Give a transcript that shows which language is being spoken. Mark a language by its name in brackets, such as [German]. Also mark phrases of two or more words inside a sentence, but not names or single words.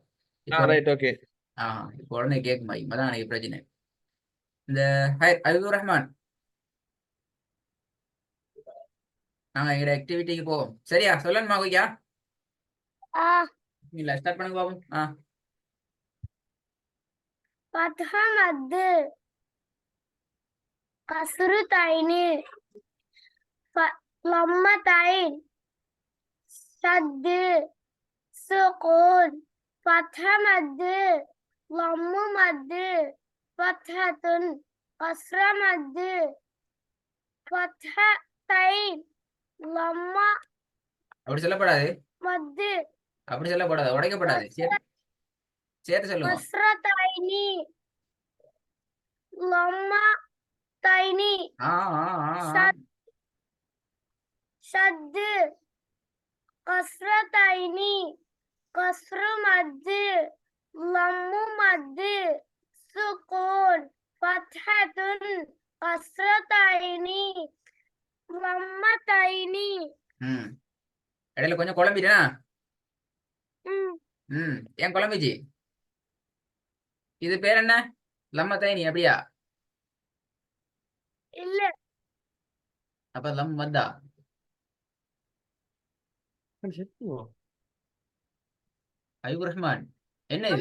[Tamil] இப்போ [English] right, okay. [Tamil] இப்போ உடனே கேட்கும் மாதிரி அதான் எனக்கு பிரச்சனை. இந்த ஐபுர் ரஹ்மான், நாங்க எங்களோட ஆக்டிவிட்டிக்கு போவோம் சரியா? சொல்லணுமா ஓகேயா? ஆ இல்ல ஸ்டார்ட் பண்ணுங்க பாப்போம். [Arabic] فتح مد كسر تين لمتين شد سكون فتح مد لم مد فتحة كسر مد فتحتين لم [Tamil] அப்படி சொல்லப்படாது, [Arabic] مد [Tamil] அப்படி சொல்லப்படாது, உடைக்கப்படாது, சேர்த்து சேர்த்து சொல்லுங்க. [Arabic] كسرتين لمتين شد شد كسرتين كسر مد لم مد سكون فتحة كسرتين لمتين. [Tamil] இடையில கொஞ்சம் குழம்பிட்டேனா? ம் ஏன் குழம்பிச்சு? இது பேர் என்ன? [Arabic] لم تين அப்படியா? [Tamil] இல்ல அப்ப [Arabic] لم مد. [Tamil] ஐபுர் ரஹ்மான், என்ன இது?